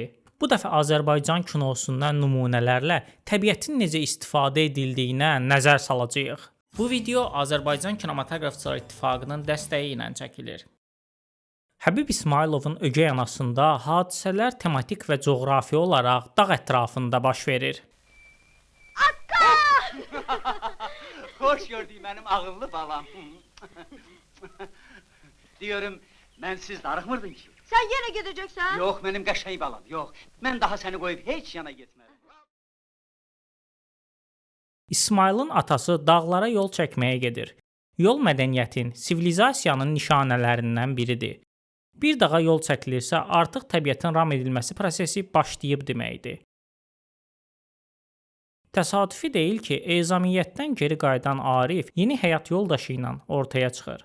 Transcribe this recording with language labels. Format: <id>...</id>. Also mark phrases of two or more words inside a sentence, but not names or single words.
<az>Bu dəfə Azərbaycan kinosundan nümunələrlə təbiətin necə istifadə edildiyinə nəzər salacağıq. Bu video Azərbaycan Kinematoqrafçılar İttifaqının dəstəyi ilə çəkilir. Həbib İsmayılovun Ögey anasında hadisələr tematik və coğrafi olaraq dağ ətrafında baş verir.</az> <tr>Akka! Hoş gördük benim ağıllı balam. Diyorum, ben siz darıxmırdın ki. Sen yine gideceksen? Yok, benim qəşəng balam, yok. Ben daha seni koyup hiç yana gitmem.</tr> <az>İsmayılın atası dağlara yol çəkməyə gedir. Yol mədəniyyətin, sivilizasiyanın nişanələrindən biridir. Bir dağa yol çəkilirsə, artıq təbiətin ram edilməsi prosesi başlayıb deməkdir. Təsadüfi deyil ki, ezamiyyətdən geri qayıdan Arif yeni həyat yoldaşı ilə ortaya çıxır.</az>